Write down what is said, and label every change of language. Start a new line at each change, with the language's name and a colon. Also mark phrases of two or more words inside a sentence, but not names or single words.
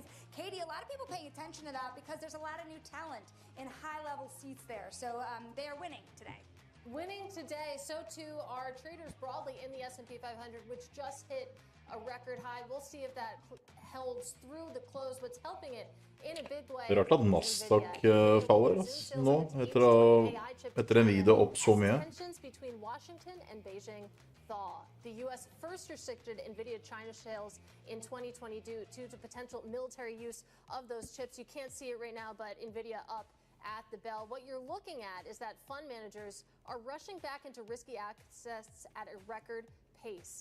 English: Katie, a lot of people paying attention to that because there's a lot of new talent in high-level seats there. So they are winning today. Winning today, so too are traders broadly in the S&P 500, which just hit a record high. We'll see if that holds through the close. What's helping it in a big way.
Norwegian: Det er rart at Nasdaq faller nå, etter Nvidia opp så mye.
English: Between Washington and Beijing thaw. The U.S. first restricted NVIDIA China sales in 2020 due to potential military use of those chips. You can't see it right now, but NVIDIA up at the bell. What you're looking at is that fund managers are rushing back into risky assets at a record pace.